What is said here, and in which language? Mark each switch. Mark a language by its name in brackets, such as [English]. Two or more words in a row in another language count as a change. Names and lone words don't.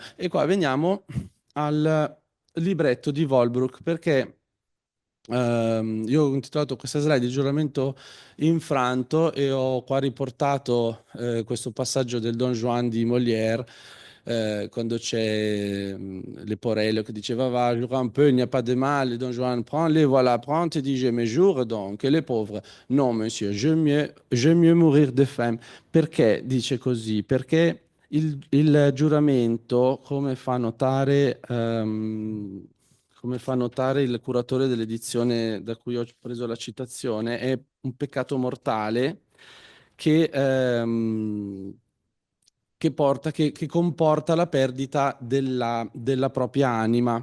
[Italian] E qua veniamo al libretto di Volbrook, perché io ho intitolato questa slide "Il giuramento infranto" e ho qua riportato questo passaggio del Don Juan di Molière, quando c'è Leporello che diceva: [French] "Va, jure un peu, il n'y a pas de mal." Don Juan: "Prends-les, voilà, prends, te dis je mes jours donc." Et les pauvres: "Non, monsieur, j'aime mieux mourir de faim." [Italian] Perché dice così? Perché il giuramento, come fa notare il curatore dell'edizione da cui ho preso la citazione, è un peccato mortale che, che comporta la perdita della propria anima.